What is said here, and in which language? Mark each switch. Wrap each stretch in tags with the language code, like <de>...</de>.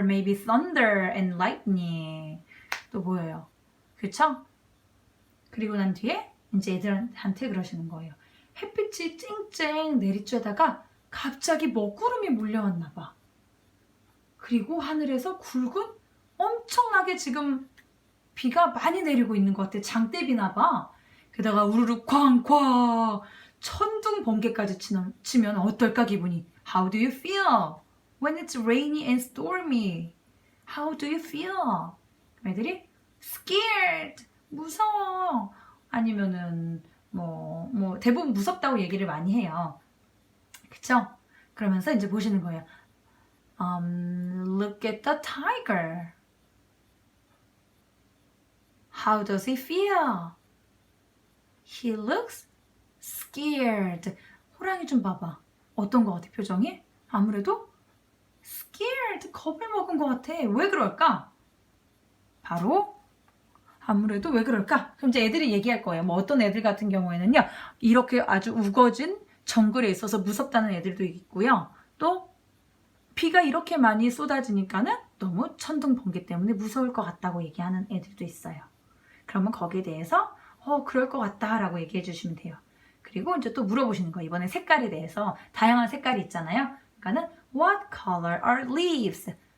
<en>Maybe thunder and lightning.</en> <ko>또 보여요. 그쵸? 그리고 난 뒤에 이제 애들한테 그러시는 거예요. 햇빛이 쨍쨍 내리쬐다가 갑자기 먹구름이 몰려왔나 봐. 그리고 하늘에서 굵은 엄청나게 지금 비가 많이 내리고 있는 것 같아. 장대비나 봐. 게다가 우르르 쾅쾅 천둥 번개까지 치면 어떨까 기분이.</ko> <en>How do you feel when it's rainy and stormy? How do you feel?</en> <ko>애들이 scared, 무서워. 아니면은 뭐 대부분 무섭다고 얘기를 많이 해요. 그쵸? 그러면서 이제 보시는 거예요.</ko> <en>Look at the tiger. How does he feel? He looks scared.</en> <ko>호랑이 좀 봐봐. 어떤 것 같아, 표정이? 아무래도 scared, 겁을 먹은 것 같아. 왜 그럴까? 바로 아무래도 왜 그럴까? 그럼 이제 애들이 얘기할 거예요. 뭐 어떤 애들 같은 경우에는요. 이렇게 아주 우거진 정글에 있어서 무섭다는 애들도 있고요. 또 비가 이렇게 많이 쏟아지니까는 너무 천둥 번개 때문에 무서울 것 같다고 얘기하는 애들도 있어요. 그러면 거기에 대해서 그럴 것 같다 라고 얘기해 주시면 돼요. 그리고 이제 또 물어보시는 거예요. 이번엔 색깔에 대해서. 다양한 색깔이 있잖아요. 그러니까는</ko> <en>What color are leaves?</en>